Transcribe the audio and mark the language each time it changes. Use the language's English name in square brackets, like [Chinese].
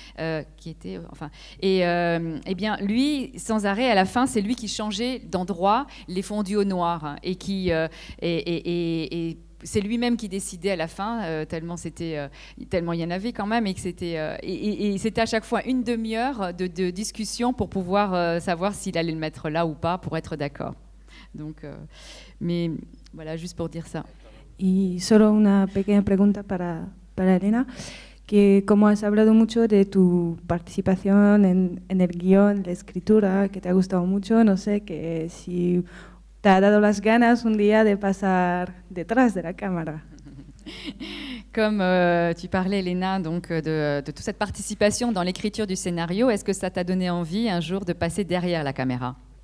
[French] et bien lui, sans arrêt, à la fin, c'est lui qui changeait d'endroit les fondus au noir, et c'est lui-même qui décidait à la fin, tellement il y en avait quand même, et que c'était à chaque fois une demi-heure de discussion pour pouvoir savoir s'il allait le mettre là ou pas, pour être d'accord. Donc, mais voilà, juste pour dire ça. [Spanish] Y solo una pequeña pregunta para Elena, que como has hablado mucho de tu participación en el guión, la escritura, que te ha gustado mucho, no sé, que si te ha dado las ganas un día de pasar detrás de la cámara. [French] Comme tu parlais, Elena, donc, de toute cette participation dans l'écriture du scénario, est-ce que ça t'a donné envie un jour de passer derrière la caméra?